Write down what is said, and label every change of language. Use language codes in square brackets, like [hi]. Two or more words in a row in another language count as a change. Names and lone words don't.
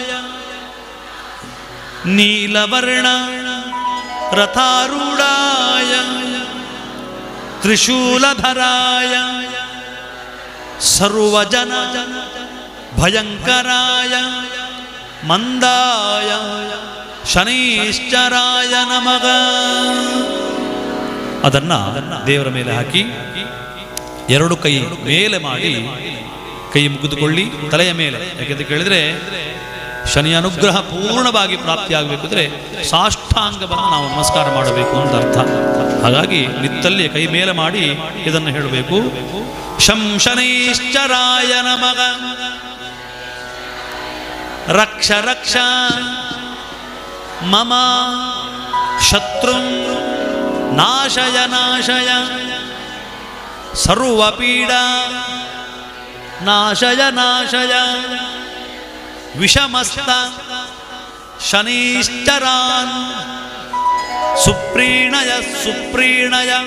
[sa] ನೀಲವರ್ಣ ರಥಾರೂಢಾಯ ತ್ರಿಶೂಲಧರಾಯ ಸರ್ವಜನ ಭಯಂಕರಾಯ ಮಂದಾಯ ಶನೈಶ್ಚರಾಯ ನಮಃ. [kn] ಅದನ್ನ ದೇವರ ಮೇಲೆ ಹಾಕಿ ಎರಡು ಕೈ ಮೇಲೆ ಮಾಡಿ ಕೈ ಮುಗಿದುಕೊಳ್ಳಿ ತಲೆಯ ಮೇಲೆ. ಯಾಕೆಂತ ಕೇಳಿದ್ರೆ ಶನಿಯ ಅನುಗ್ರಹ ಪೂರ್ಣವಾಗಿ ಪ್ರಾಪ್ತಿಯಾಗಬೇಕು ಅಂದರೆ ಸಾಷ್ಟಾಂಗವನ್ನು ನಾವು ನಮಸ್ಕಾರ ಮಾಡಬೇಕು ಅಂತ ಅರ್ಥ. ಹಾಗಾಗಿ ನಿತ್ತಲ್ಲಿ ಕೈ ಮೇಲೆ ಮಾಡಿ ಇದನ್ನು ಹೇಳಬೇಕು. [sa] ಶಂ ಶನೈಶ್ಚರಾಯ ನಮಃ. ರಕ್ಷ ರಕ್ಷ ಮಮ ಶತ್ರುಂ ನಾಶಯ ನಾಶಯ ಸರ್ವಪೀಡಾ ನಾಶಯ ನಾಶಯ ವಿಷಮಸ್ತ ಶನೈಶ್ಚರಾನ್ ಸುಪ್ರೀಣಯ ಸುಪ್ರೀಣಯ